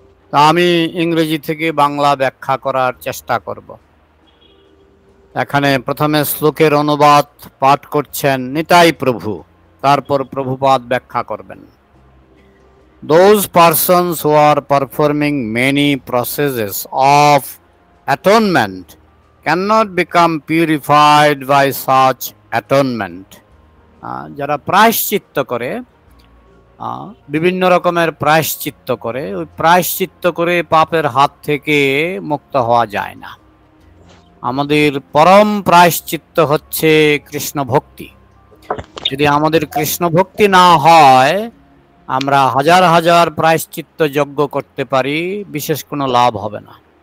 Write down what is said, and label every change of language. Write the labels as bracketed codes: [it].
[bn] তা আমি ইংরেজি থেকে বাংলা ব্যাখ্যা করার চেষ্টা করব। এখানে প্রথমে শ্লোকের অনুবাদ পাঠ করছেন নিতাই প্রভু, তারপর প্রভুপাদ ব্যাখ্যা করবেন। [en] Those persons who are performing many processes of atonement cannot become purified by such atonement. [bn] যারা প্রায়শ্চিত্ত করে, বিভিন্ন রকমের প্রায়শ্চিত্ত করে, ওই প্রায়শ্চিত্ত করে পাপের হাত থেকে মুক্ত হওয়া যায় না। আমাদের পরম প্রায়শ্চিত্ত হচ্ছে কৃষ্ণ ভক্তি। যদি আমাদের কৃষ্ণ ভক্তি না হয়, আমরা হাজার হাজার প্রায়শ্চিত্ত যজ্ঞ করতে পারি, বিশেষ কোনো লাভ হবে না।